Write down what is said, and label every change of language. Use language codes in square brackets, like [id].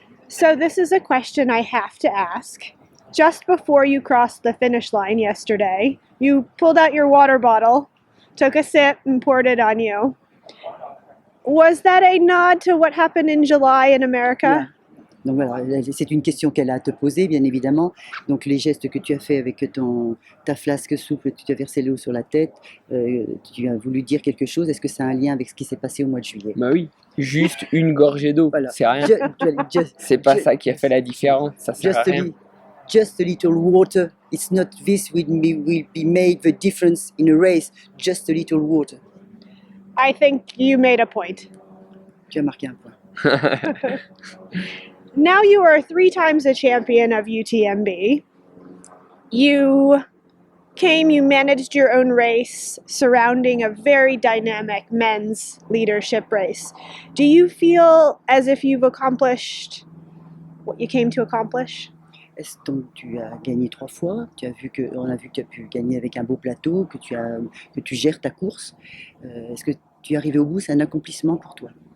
[en] So this is a question I have to ask. Just before you crossed the finish line yesterday, you pulled out your water bottle, took a sip, and poured it on you. Was that a nod to what happened in July in America? Yeah. [fr] Donc voilà, c'est une question qu'elle a à te poser, bien évidemment. Donc les gestes que tu as fait avec ta flasque souple, tu as versé l'eau sur la tête, tu as voulu dire quelque chose. Est-ce que ça a un lien avec ce qui s'est passé au mois de juillet? Bah oui, juste une gorgée d'eau, Voilà. c'est rien. C'est pas ça qui a fait la différence, ça sert à rien. [en] Just a little water. It's not this will be made the difference in a race. Just a little water. I think you made a point. [fr] Tu as marqué un point. [en] Now you are 3 times a champion of UTMB. You came, you managed your own race surrounding a very dynamic men's leadership race. Do you feel as if you've accomplished what you came to accomplish? [fr] Donc tu as gagné 3 fois, on a vu que tu as pu gagner avec un beau plateau, que tu gères ta course. Est-ce que tu es arrivé au bout, c'est un accomplissement pour toi?